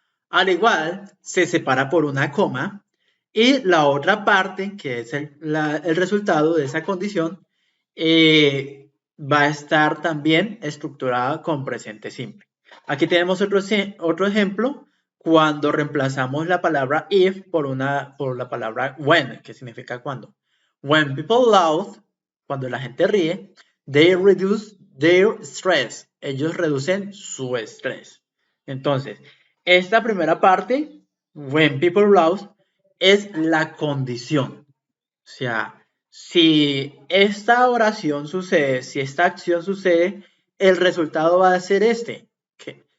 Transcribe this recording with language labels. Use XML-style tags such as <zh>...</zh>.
<es>Al igual, se separa por una coma y la otra parte, que es el resultado de esa condición, va a estar también estructurada con presente simple. Aquí tenemos otro ejemplo cuando reemplazamos la palabra if por la palabra when, que significa cuando.</es> <en>When people laugh,</en> <es>cuando la gente ríe,</es> <en>they reduce their stress.</en> <es>Ellos reducen su estrés. Entonces, esta primera parte,</es> <en>when people laugh,</en> <es>es la condición. O sea, si esta oración sucede, si esta acción sucede, el resultado va a ser este. Que</es>